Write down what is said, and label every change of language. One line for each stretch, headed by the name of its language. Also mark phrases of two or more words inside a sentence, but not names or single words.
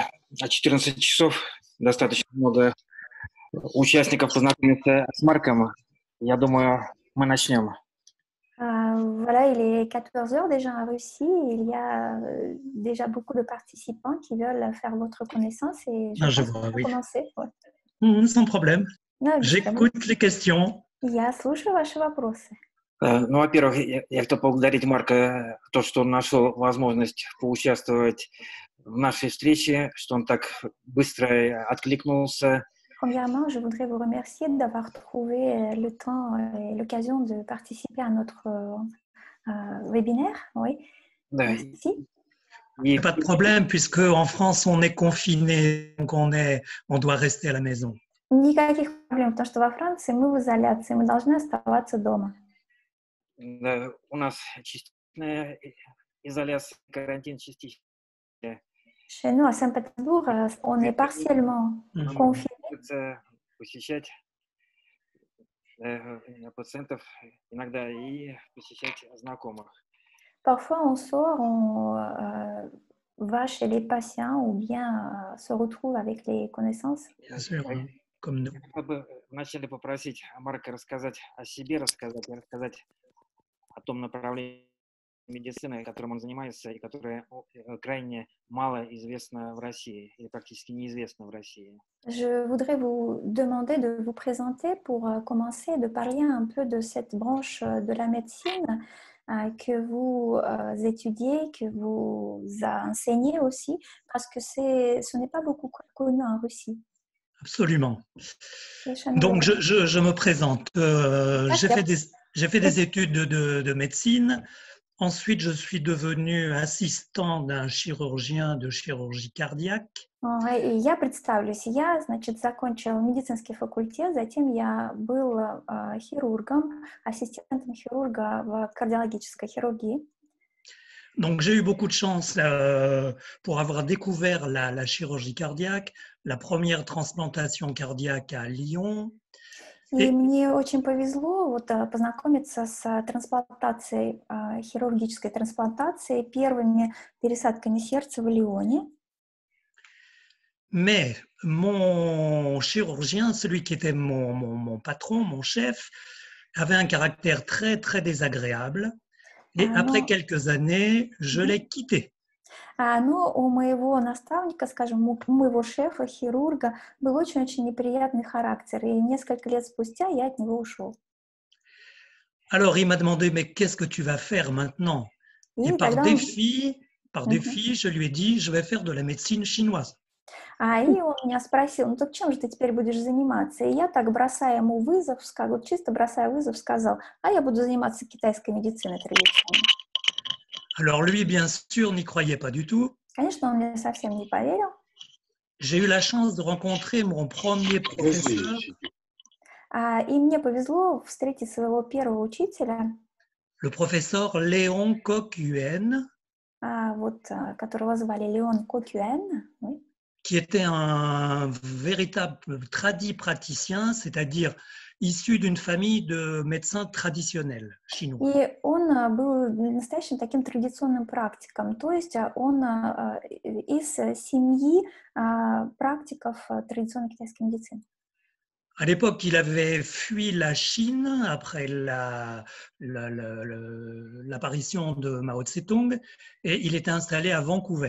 Russian: А 14 часов достаточно много участников познакомиться с Марком. Я думаю, мы начнем.
French: Voilà, il est 14 heures déjà en Russie. Il y a déjà beaucoup de participants qui veulent faire votre connaissance et je Ah, je pense qu'on vois, va oui. commencer. Ouais. Sans problème.
Russian: Да, без проблем.
French: J'écoute les questions.
Russian: Я слушаю ваши вопросы. Ну, во-первых, я хотел поблагодарить Марка за то, что он нашел возможность поучаствовать в нашей встрече, что он так быстро откликнулся.
French: Premièrement, je voudrais vous remercier d'avoir trouvé le temps et l'occasion de participer à notre webinaire. Oui,
Russian: Да.
French: merci. Il n'y a pas de problème puisque en France on est confiné, donc on doit rester à la maison.
Russian: Никаких проблем, потому что во Франции мы в изоляции, мы должны оставаться дома. Да, у нас частичная изоляция, карантин частичный.
French: Chez nous, à Saint-Pétersbourg, on est partiellement confiné.
Russian: Посещать пациентов иногда и посещать знакомых.
French: Parfois, on sort, on va chez les patients ou bien se retrouve avec les connaissances. Bien sûr, comme nous.
Russian: Я бы вначале попросить Марка рассказать о себе, рассказать о том направлении médecine, которым он занимается и которое крайне мало известно в России или практически неизвестно в России.
French: Je voudrais vous demander de vous présenter pour commencer, de parler un peu de cette branche de la médecine que vous étudiez, que vous enseignez aussi, parce que ce n'est pas beaucoup connu en Russie. Absolument. Donc, je me présente. J'ai fait des études de médecine. Ensuite, je suis devenu assistant d'un chirurgien de chirurgie cardiaque.
Russian: И я представлюсь. Я, значит, закончила медицинский факультет, затем я был хирургом, ассистентом хирурга в кардиологической хирургии.
French: Donc, j'ai eu beaucoup de chance pour avoir découvert la chirurgie cardiaque, la première transplantation cardiaque à Lyon.
Russian: И мне очень повезло вот познакомиться с трансплантацией, хирургической трансплантацией, первыми пересадками сердца в Лионе.
French: Mais mon chirurgien, celui qui était mon patron, mon chef, avait un caractère très, très désagréable. Et après quelques années, je l'ai quitté.
Russian: Но у моего наставника, скажем, у моего шефа, хирурга, был очень-очень неприятный характер. И несколько лет спустя я от него ушел.
French: Alors, il m'a demandé, mais qu'est-ce que tu vas faire maintenant? Et par défi, je lui ai dit, je vais faire de la médecine chinoise.
Russian: И он меня спросил, ну так чем же ты теперь будешь заниматься? И я так, бросая ему вызов, вот чисто бросая вызов, сказал, я буду заниматься китайской медициной традиционной.
French: Alors lui, bien sûr, n'y croyait pas du tout.
Russian: Конечно, он мне совсем не поверил.
French: J'ai eu la chance de rencontrer mon premier professeur.
Russian: И мне повезло встретить своего первого учителя.
French: Le professeur Léon Coq-Huen.
Russian: Которого звали Léon Coq-Huen. Oui.
French: Qui était un véritable tradit praticien, c'est-à-dire issu d'une famille de médecins traditionnels chinois.
Russian: И он был настоящим таким традиционным практиком, то есть он из семьи практиков традиционной китайской медицины.
French: À l'époque, il avait fui la Chine après l'apparition de Mao Tse-tung et il était installé à Vancouver.